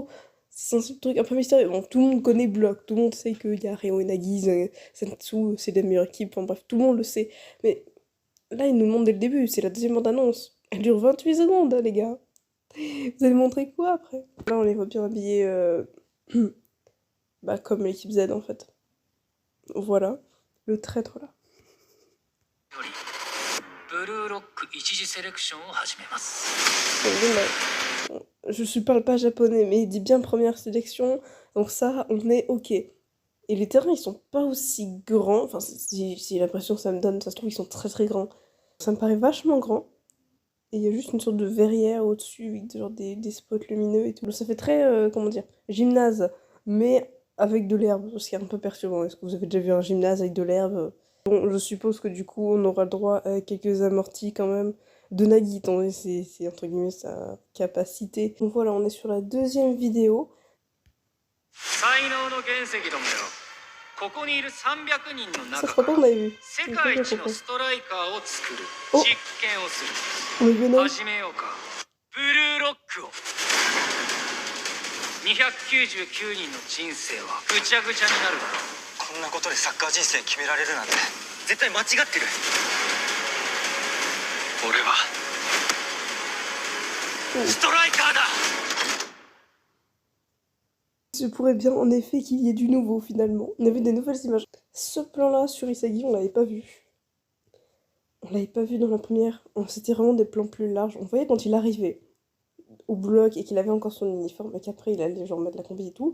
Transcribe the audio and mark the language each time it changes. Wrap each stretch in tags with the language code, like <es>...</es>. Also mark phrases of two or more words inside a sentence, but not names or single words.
<fr>C'est un truc un peu mystérieux. Bon, tout le monde connaît Block, tout le monde sait qu'il y a Ryo et Nagi, Sensu, c'est la meilleure équipe, enfin bref, tout le monde le sait. Mais là, ils nous montrent dès le début, c'est la deuxième bande-annonce. Elle dure 28 secondes, hein, les gars. Vous allez montrer quoi après? Là, on les voit bien habillés bah, comme l'équipe Z en fait. Voilà, le traître là.</fr> <ja>よりブルーロック一次セレクションを始めます。</ja> <fr>Bon, je parle pas japonais, mais il dit bien première sélection, donc ça, on est ok. Et les terrains, ils sont pas aussi grands, enfin, si l'impression que ça me donne, ça se trouve, ils sont très très grands. Ça me paraît vachement grand. Et il y a juste une sorte de verrière au-dessus avec genre des spots lumineux et tout. Donc ça fait très, comment dire, gymnase, mais avec de l'herbe, ce qui est un peu perturbant. Est-ce que vous avez déjà vu un gymnase avec de l'herbe? Bon, je suppose que du coup, on aura le droit à quelques amortis quand même de Nagi, étant donné c'est entre guillemets sa capacité. Donc voilà, on est sur la deuxième vidéo.</fr> <ja>才能の原石どもよ、ここにいる300人の</ja> <fr>Ça</fr> <ja>中</ja> <fr>se</fr> <ja>か</ja> <fr>rappelle,</fr> <ja>ら</ja> <fr>on avait vu.</fr> <ja>世界一のストライカーを作る Oh 実験をする。</ja> <fr>On est venu.</fr> <ja>始めようか。ブルーロックを。299人の人生はぐちゃぐちゃになるだろう。こんなことでサッカー人生決められるなんて絶対間違ってる。俺はストライカーだ。</ja> <fr>Il se pourrait bien en effet qu'il y ait du nouveau finalement. On avait des nouvelles images. Ce plan-là sur Isagi, on l'avait pas vu. On l'avait pas vu dans la première. C'était vraiment des plans plus larges. On voyait quand il arrivait au bloc et qu'il avait encore son uniforme et qu'après il allait genre mettre la combi et tout.</fr>